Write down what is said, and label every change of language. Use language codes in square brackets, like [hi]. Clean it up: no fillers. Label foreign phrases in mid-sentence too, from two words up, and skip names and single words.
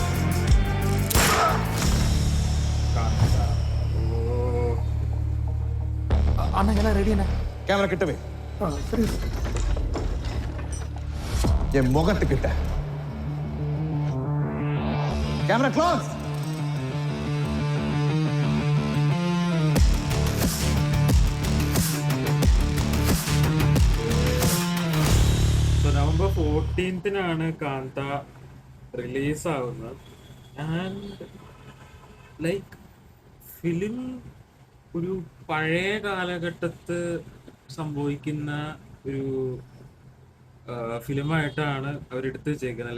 [ta] அண்ணா எல்லாம் ரெடி அண்ணா. கேமரா கிட்டவே, சரி. என் முகத்துக்கிட்ட. [en] camera close. [ml] നവംബർ 14 കാന്ത റിലീസ് ആവുന്നത്. [en] and like film [ml] ഒരു പഴയ കാലഘട്ടത്ത് സംഭവിക്കുന്ന ഒരു ഫിലിമായിട്ടാണ് അവരെടുത്ത് വെച്ചേക്കുന്നത്.